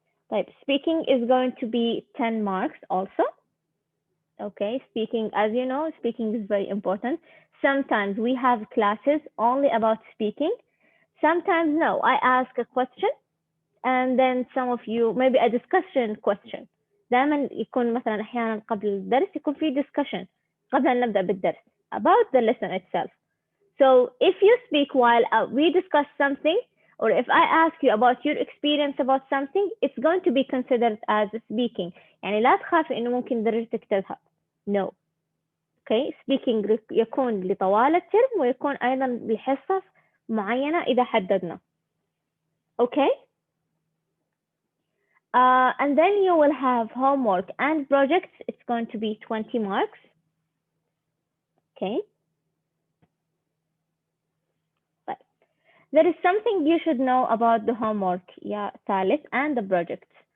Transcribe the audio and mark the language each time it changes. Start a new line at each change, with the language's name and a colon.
English: Right, speaking is going to be 10 marks also. Okay, speaking, as you know, speaking is very important. Sometimes we have classes only about speaking. Sometimes no, I ask a question and then some of you maybe a discussion question.
Arabic: دائما يكون مثلا أحيانا قبل الدرس يكون في discussion قبل أن نبدأ بالدرس
English: about the lesson itself. So if you speak while we discuss something, or if I ask you about your experience about something, it's going to be considered as speaking.
Arabic: يعني لا تخافي إنه ممكن درجتك تذهب.
English: No.
Arabic: Okay, speaking يكون لطوال الترم ويكون أيضا لحصص معينة إذا حددنا.
English: Okay. And then you will have homework and projects. It's going to be 20 marks. Okay. But there is something you should know about the homework, yeah, Thalith, and the projects.